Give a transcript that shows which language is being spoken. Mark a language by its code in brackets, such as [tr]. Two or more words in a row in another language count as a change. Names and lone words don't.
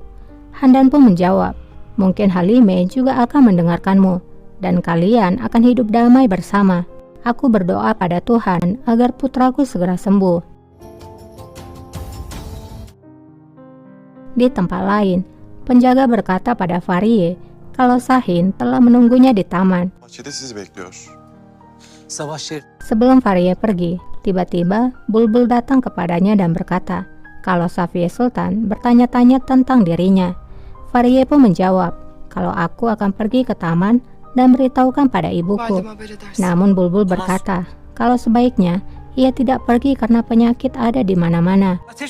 [id] Handan pun menjawab, mungkin Halimah juga akan mendengarkanmu, dan kalian akan hidup damai bersama. Aku berdoa pada Tuhan agar putraku segera sembuh. Di tempat lain, penjaga berkata pada Fahriye kalau Sahin telah menunggunya di taman. [tr] Bahçede sizi bekliyor. [id] Sebelum Fahriye pergi, tiba-tiba Bulbul datang kepadanya dan berkata kalau Safiye Sultan bertanya-tanya tentang dirinya. Fahriye pun menjawab, kalau aku akan pergi ke taman dan beritahukan pada ibuku. Namun Bulbul berkata, kalau sebaiknya ia tidak pergi karena penyakit ada di mana-mana.